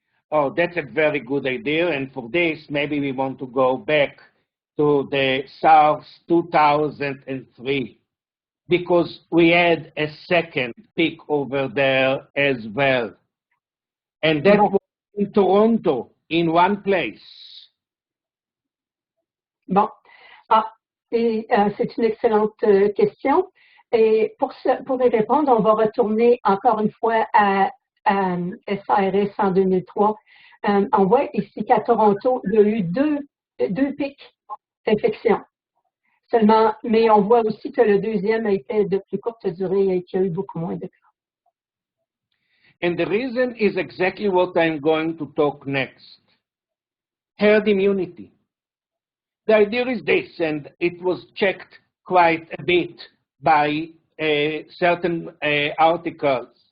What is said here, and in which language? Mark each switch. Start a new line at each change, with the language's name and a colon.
English: Oh, that's a very good idea. And for this, maybe we want to go back to the SARS 2003, because we had a second peak over there as well. And that was in Toronto, in one place.
French: Bon. C'est une excellente question. Et pour y répondre, on va retourner encore une fois à SARS en 2003. On voit ici qu'à Toronto, il y a eu deux pics d'infection. Seulement, mais on voit aussi que le deuxième a été de plus courte durée et qu'il y a eu beaucoup moins de cas.
English: And the reason is exactly what I'm going to talk next. Herd immunity. The idea is this, and it was checked quite a bit by certain articles.